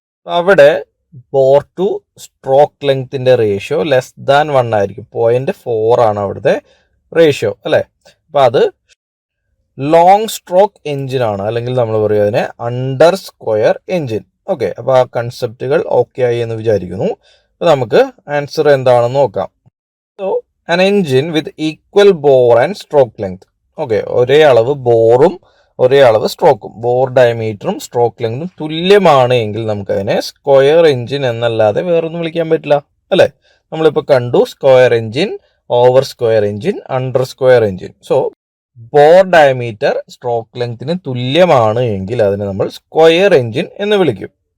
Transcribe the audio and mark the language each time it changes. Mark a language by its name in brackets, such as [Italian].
[Malayalam] അവിടെ bore two stroke ലെങ്ത്തിൻ്റെ ratio less than 1 ആയിരിക്കും. 0.4 ആണ് അവിടുത്തെ റേഷ്യോ അല്ലേ. അപ്പോൾ അത് ലോങ് സ്ട്രോക്ക് എഞ്ചിനാണ്, അല്ലെങ്കിൽ നമ്മൾ പറയും അതിനെ അണ്ടർ സ്ക്വയർ എഞ്ചിൻ. ഓക്കെ, അപ്പോൾ ആ കൺസെപ്റ്റുകൾ ഓക്കെ ആയി എന്ന് വിചാരിക്കുന്നു. അപ്പോൾ നമുക്ക് ആൻസർ എന്താണെന്ന് നോക്കാം. [English] So an engine with equal bore and stroke length. [Malayalam] Okay, ഒരേ അളവ് ബോറും ഒരേ അളവ് സ്ട്രോക്കും, ബോർ ഡയമീറ്ററും സ്ട്രോക്ക് ലെങ്തും തുല്യമാണ് എങ്കിൽ നമുക്കതിനെ സ്ക്വയർ എഞ്ചിൻ എന്നല്ലാതെ വേറൊന്നും വിളിക്കാൻ പറ്റില്ല അല്ലേ. നമ്മളിപ്പോൾ കണ്ടു square engine, over square engine, under square engine. So bore diameter stroke ലെങ്തിന് തുല്യമാണ് എങ്കിൽ അതിനെ നമ്മൾ സ്ക്വയർ എഞ്ചിൻ എന്ന് വിളിക്കും.